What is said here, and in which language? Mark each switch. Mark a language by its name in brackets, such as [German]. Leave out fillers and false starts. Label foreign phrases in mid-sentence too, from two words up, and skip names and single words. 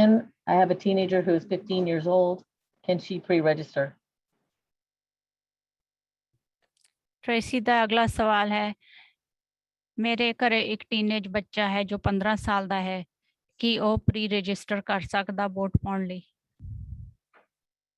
[English] I have a teenager who is 15 years old. Can she pre-register? [Punjabi] ਟ੍ਰੇਸੀ ਦਾ ਅਗਲਾ ਸਵਾਲ ਹੈ, ਮੇਰੇ ਘਰੇ ਇੱਕ ਟੀਨੇਜ ਬੱਚਾ ਹੈ ਜੋ 15 ਸਾਲ ਦਾ ਹੈ, ਕੀ ਉਹ ਪ੍ਰੀ ਰਜਿਸਟਰ ਕਰ ਸਕਦਾ ਵੋਟ ਪਾਉਣ ਲਈ?